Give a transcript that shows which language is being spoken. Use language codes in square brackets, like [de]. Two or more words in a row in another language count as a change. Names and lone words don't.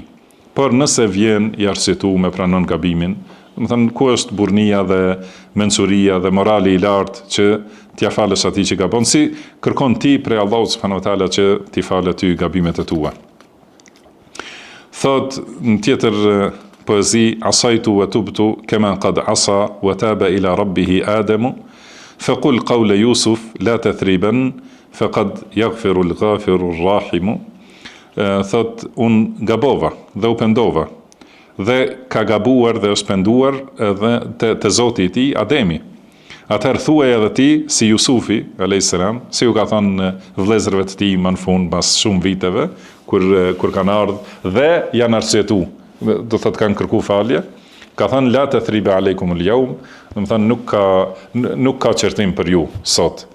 [sq] Por nëse vjen i arsyetu me pranon gabimin, do të thënë ku është burrnia dhe mençuria dhe morali i lartë që t'ia falësh atij që gabon, si kërkon ti prej Allahut [ar] سبحانه وتعالى [sq] që t'i falë ty gabimet e tua. Thot në tjetër poezi, [ar] أسأت وتبت كما قد أساء وتاب إلى ربه آدم فقل قول يوسف لا تثريب فقد يغفر الغافر الرحيم. [sq] Thot unë gabova dhe u pendova dhe ka gabuar dhe është penduar edhe te Zoti i tij Ademi. Atëherë thuaj edhe ti si Jusufi [ar] عليه السلام, [sq] si u ka thënë vëllezërve të tij më në fund pas shumë viteve kur kanë ardhur dhe janë arsyetu, do thotë kanë kërkuar falje, ka thënë [ar] لا تثريب عليكم اليوم, [sq] do të thënë nuk ka qertim për ju sot.